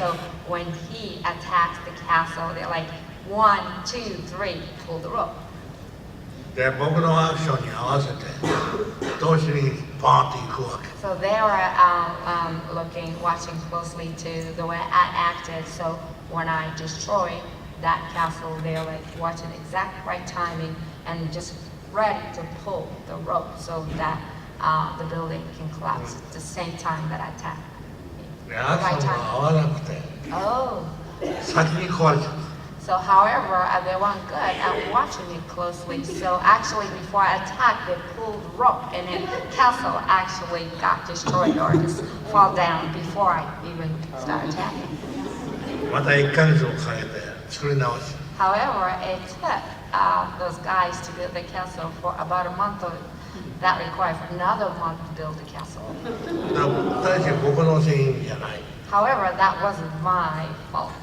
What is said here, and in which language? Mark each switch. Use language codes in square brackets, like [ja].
[en] So when he attacks the castle, they're like 1, 2, 3, pull the rope. [ja] で、僕のアクションに合わせて同時にバーンっていくわけ。 [en] So they were watching closely to the way I acted. So when I destroy that castle, they're like watching exact right timing and just ready to pull the rope so that the building can collapse at the same time that I attack. [ja] で、アクションが合わなくて [en] Oh. [ja] 先に壊れちゃう。 [en] So however, they weren't good at watching me closely. So actually before I attacked, they pulled the rope and then castle actually got destroyed or just fall down before I even start attacking. [ja] また1ヶ月もかけて作り直し。 [en] However, it took those guys to build the castle for about a month. That required for another month to build the castle. [ja] だから大して僕の責任じゃない。 [en] However, that wasn't my fault.